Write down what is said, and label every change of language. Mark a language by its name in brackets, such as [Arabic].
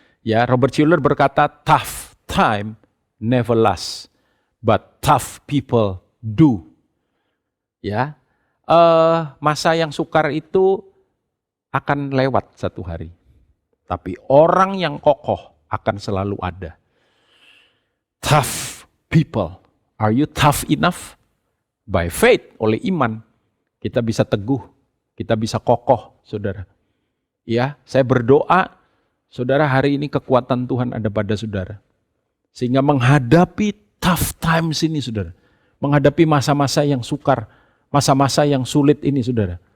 [Indonesian] Ya, Robert Schuller berkata, [English] tough time never lasts, but tough people do. [Indonesian] Ya, masa yang sukar itu akan lewat satu hari. Tapi orang yang kokoh akan selalu ada. [English] Tough people, are you tough enough? By faith, [Indonesian] oleh iman, kita bisa teguh, kita bisa kokoh, saudara. Ya, saya berdoa, saudara hari ini kekuatan Tuhan ada pada saudara. Sehingga menghadapi [English] tough times [Indonesian] ini, saudara. Menghadapi masa-masa yang sukar, masa-masa yang sulit ini saudara.